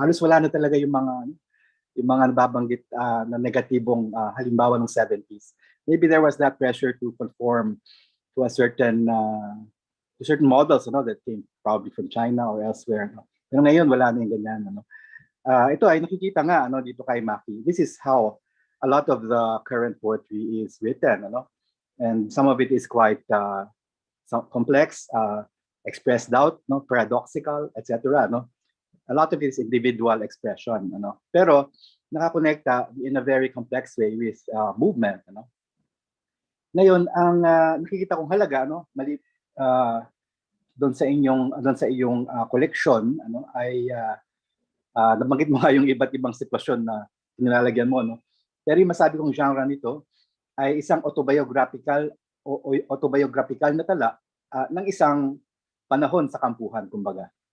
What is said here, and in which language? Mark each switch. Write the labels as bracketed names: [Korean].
[Filipino] Halos wala na talaga yung mga nababanggit na negatibong halimbawa ng 70s. [English] Maybe there was that pressure to conform to certain models that came probably from China or elsewhere. [Filipino] Pero ngayon wala na yung ganyan. Ito ay nakikita nga dito kay Maki. [English] This is how a lot of the current poetry is written. And some of it is quite complex, expressed out, paradoxical, etc. A lot of it is individual expression, pero nakakonekta in a very complex way with movement, [Filipino] Ngayon, ang nakikita kong halaga, doon sa iyong collection, ay nabanggit mo nga yung iba't ibang sitwasyon na nilalagyan mo, Pero yung masabi kong genre nito ay isang autobiographical na tala ng isang panahon sa kampuhan, kumbaga,